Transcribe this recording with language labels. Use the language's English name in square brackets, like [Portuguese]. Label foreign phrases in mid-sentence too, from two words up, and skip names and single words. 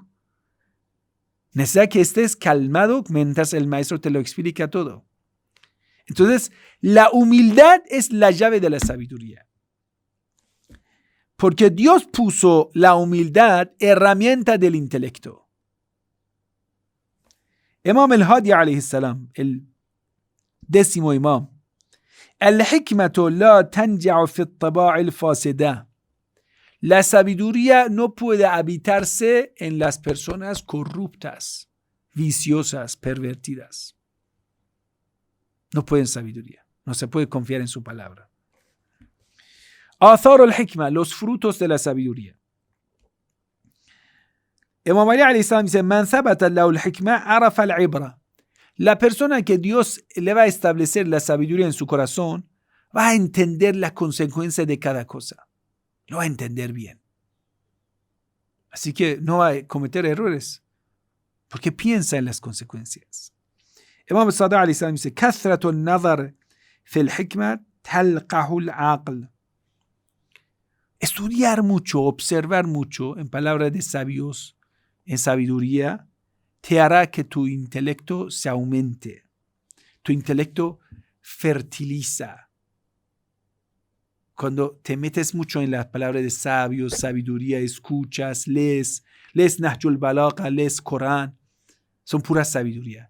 [Spanish] Necesitas que estés calmado mientras el maestro te lo explica todo. Entonces, la humildad es la llave de la sabiduría. Porque Dios puso la humildad herramienta del intelecto. Imam al-Hadi [Arabic] عليه السلام, [Spanish] el 10º imam. [Arabic] الحكمة لا تنجع في الطباع الفاسدة. [Spanish] La sabiduría no puede habitarse en las personas corruptas, viciosas, pervertidas. No pueden sabiduría. No se puede confiar en su palabra. [Arabic] آثار الحكمة, [Spanish] los frutos de la sabiduría. [Arabic] إمام علي عليه السلام dice: من ثبتت له الحكمة عرف العبرة. [Spanish] La persona que Dios le va a establecer la sabiduría en su corazón va a entender la consecuencia de cada cosa. Lo va a entender bien. Así que no va a cometer errores porque piensa en las consecuencias. [Arabic] إمام صادق عليه السلام dice: كثرة النظر في الحكمة تلقح العقل. [Spanish] Estudiar mucho, observar mucho, en palabras de sabios, en sabiduría, te hará que tu intelecto se aumente. Tu intelecto fertiliza. Cuando te metes mucho en las palabras de sabios, sabiduría, escuchas, lees Nahjul Balagha, lees Corán, son pura sabiduría.